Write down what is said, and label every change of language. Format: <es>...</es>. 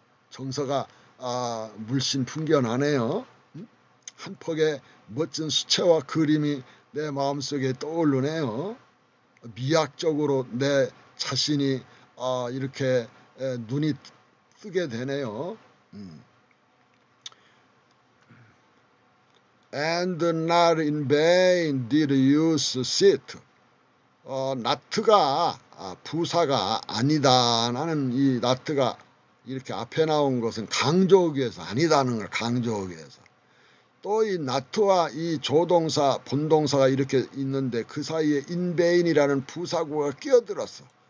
<ko>정서가 물씬 풍겨나네요. 한 폭의 멋진 수채화 그림이 내 마음속에 떠오르네요. 미학적으로 내 자신이 이렇게 눈이 뜨게 되네요.</ko> <en>And not in vain did you sit.</en> <ko>나트가 부사가 아니다. 나는 이 나트가 이렇게 앞에 나온 것은 강조하기 위해서 아니다는 걸 강조하기 위해서. 또 이 나트와 이 조동사 본동사가 이렇게 있는데 그 사이에 인베인이라는 부사구가 끼어들었어.</ko>